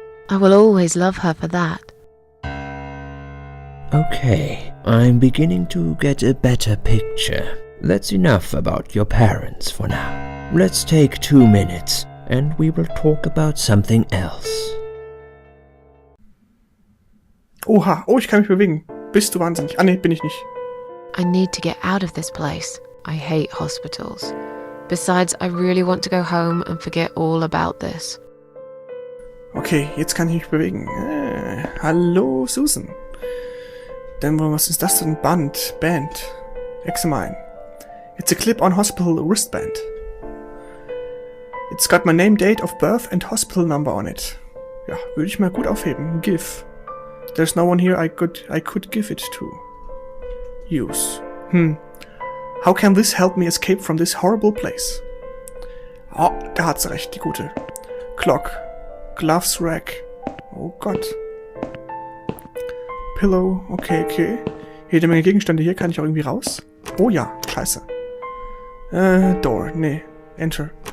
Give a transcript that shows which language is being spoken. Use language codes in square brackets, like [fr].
[en] I will always love her for that. Okay, I'm beginning to get a better picture. That's enough about your parents for now. Let's take 2 minutes and we will talk about something else. [de] Oha, oh, ich kann mich bewegen. Bist du wahnsinnig? Ah, nee, bin ich nicht. [en] I need to get out of this place. I hate hospitals. Besides, I really want to go home and forget all about this. [de] Okay, jetzt kann ich mich bewegen. Hallo, Susan. Dann, was ist das denn? Band. Examine. [en] It's a clip-on hospital wristband. It's got my name, date of birth and hospital number on it. [de] Ja, würde ich mal gut aufheben. [en] Give. There's no one here I could give it to. Use. How can this help me escape from this horrible place? [de] Oh, da hat sie recht, die gute. [en] Clock. Gloves rack. [de] Oh Gott. [en] Pillow. Okay. [de] Jede Menge Gegenstände hier. Kann ich auch irgendwie raus? Oh ja, scheiße. Door. Nee. Enter.